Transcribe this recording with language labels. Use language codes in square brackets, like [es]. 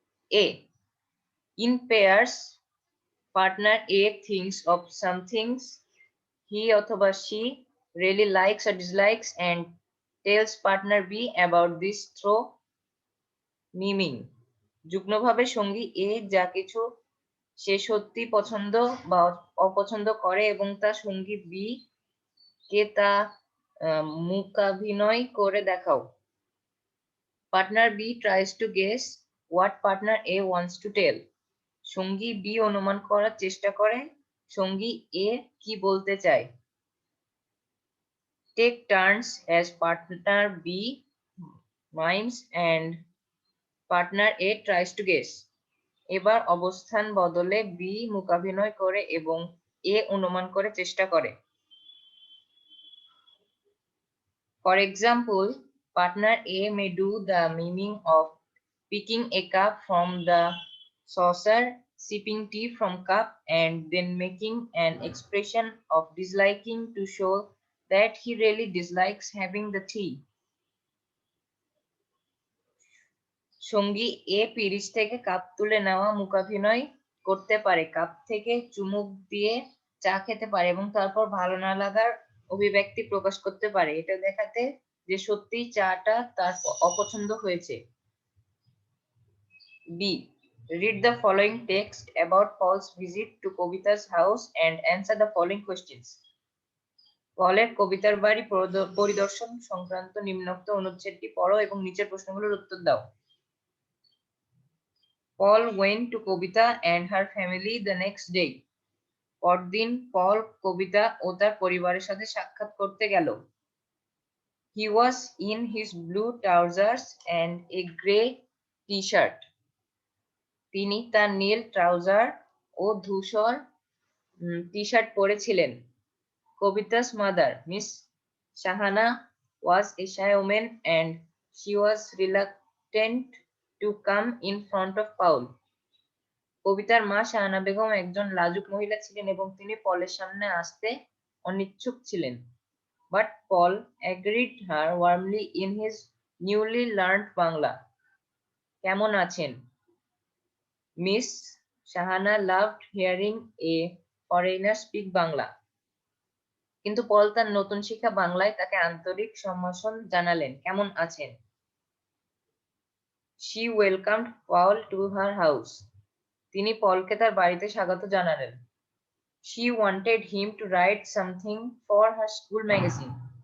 [en] A, in pairs, partner A thinks of some things he অথবা she really likes or dislikes and tells partner B about this through miming. [bn] যুগ্মভাবে সঙ্গী এ যা কিছু সে সত্যি পছন্দ বা অপছন্দ করে এবং তা সঙ্গী বি কে তা মূকাভিনয় করে দেখাও। [en] Partner B tries to guess what partner A wants to tell. [bn] সঙ্গী বি অনুমান করার চেষ্টা করে সঙ্গী এ কি বলতে চায়। [en] Take turns as partner B mimes and partner A tries to guess. [bn] এবার অবস্থান বদলে বি মূকাভিনয় করে এবং এ অনুমান করে চেষ্টা করে। [en] For example, partner A may do the miming of picking a cup from the saucer, sipping tea from cup, and then making an expression of disliking to show that he really dislikes having the tea. [bn] সঙ্গী এ পিরিচ থেকে cup তুলে নেওয়া মূকাভিনয় করতে পারে, cup থেকে চুমুক দিয়ে চা খেতে পারে এবং তারপর ভালো না লাগার অভিব্যক্তি প্রকাশ করতে পারে, এটা দেখাতে যে সত্যিই চাটা তার অপছন্দ হয়েছে। [en] B. Read the following text about Paul's visit to Kobita's house and answer the following questions. [bn] পলের কবিতার বাড়ি পরিদর্শন সংক্রান্ত নিম্নোক্ত অনুচ্ছেদটি পড়ো এবং নিচের প্রশ্নগুলোর উত্তর দাও। [en] Paul went to Kobita and her family the next day. [bn] পরদিন পল কবিতা ও তার পরিবারের সাথে সাক্ষাৎ করতে গেল। [en] He was in his blue trousers and a grey t-shirt. [bn] তিনি তার নীল ট্রাউজার ও ধূসর T-shirt পরেছিলেন। [en] Kabita's mother, Miss Shahana, was a shy woman and she was reluctant to come in front of Paul. [bn] কবিতার মা শাহানা বেগম একজন লাজুক মহিলা ছিলেন এবং তিনি পলের সামনে আসতে অনিচ্ছুক ছিলেন। [en] But Paul agreed her warmly in his newly learned Bangla. [bn] কেমন আছেন? [en] Miss Shahana loved hearing a foreigner speak Bangla. [bn] কিন্তু পল তার নতুন শিক্ষা বাংলায় তাকে আন্তরিক সম্ভাষণ জানালেন। কেমন আছেন? [en] She welcomed Paul to her house. [bn] তিনি পলকে তার বাড়িতে স্বাগত জানালেন। [en] She wanted him to write something for her school magazine.